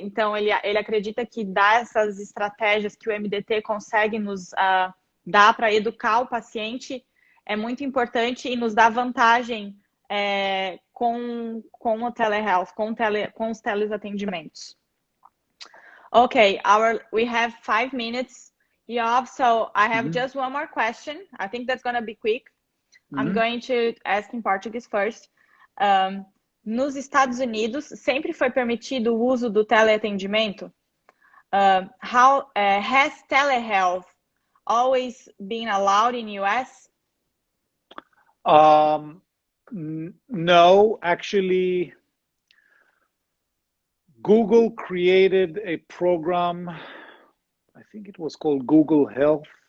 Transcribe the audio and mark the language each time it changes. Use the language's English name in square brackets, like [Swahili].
[Portuguese] Então, ele acredita que dar essas estratégias que o MDT consegue nos dar para educar o paciente é muito importante e nos dá vantagem com o telehealth, com os teleatendimentos. [English] Okay, we have 5 minutes, Yoav, so I have just one more question. I think that's going to be quick. I'm going to ask in Portuguese first. [Portuguese] Nos Estados Unidos, sempre foi permitido o uso do teleatendimento? [English] Has telehealth always been allowed in US? No, actually, Google created a program, I think it was called Google Health.